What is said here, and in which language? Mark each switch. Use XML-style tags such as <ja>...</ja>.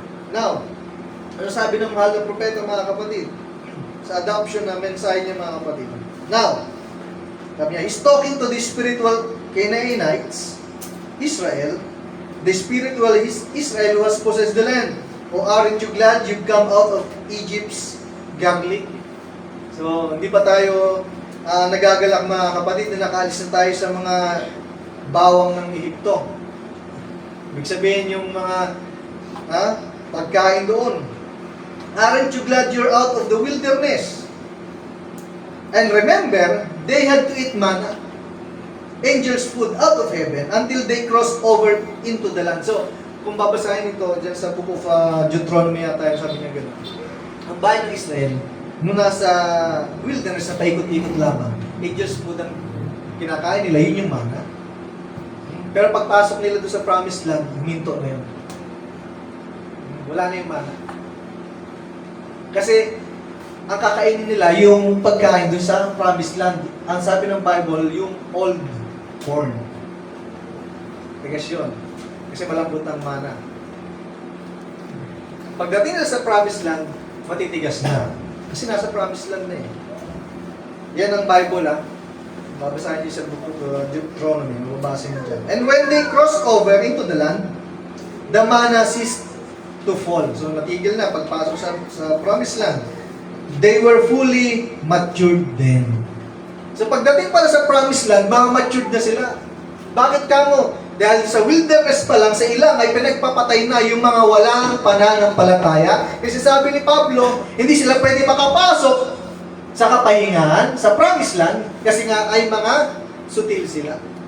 <tl>Now, ano sabi ng mahal na propeta, mga kapatid? Sa adoption na mensahe niya, mga kapatid.</tl> <en>Now, sabi niya, he's talking to the spiritual Canaanites, Israel, the spiritual Israel who has possessed the land. O aren't you glad you've come out of Egypt's garlic?</en> <tl>So, hindi pa tayo nagagalak, mga kapatid, na nakaalis na tayo sa mga bawang ng Ehipto. Ibig sabihin yung mga pagkain doon.</tl> <en>Aren't you glad you're out of the wilderness? And remember, they had to eat manna, angels' food out of heaven, until they crossed over into the land.</en> <tl>So, kung babasahin ito dyan sa book of Deuteronomy tayo, sabi niya gano'n. Ang bayan ng Israel, nung nasa wilderness na paikot-ikot lamang, angels' food ang kinakain nila, yun yung manna. Pero pagpasok nila doon sa promised land, huminto na yun. Wala na yung manna. Kasi, ang kakainin nila, yung pagkain doon sa promised land, ang sabi ng Bible, yung old corn. Tigas yun. Kasi malambot ang mana. Pagdating nila sa promised land, matitigas na. Kasi nasa promised land na eh. Yan ang Bible Babasahin niyo sa book of Deuteronomy, mababasa niyo dyan.</tl> <en>And when they crossed over into the land, the manna ceased to fall.</en> <tl>So natigil na pagpasok sa promised land. They were fully matured then. So pagdating pala sa promised land, mga matured na sila. Bakit kamo? Dahil sa wilderness pa lang, sa ilang ay pinagpapatay na yung mga walang pananampalataya. Kasi sabi ni Pablo, hindi sila pwede makapasok sa kapahingahan, sa promised land, kasi nga ay mga sutil sila.</tl>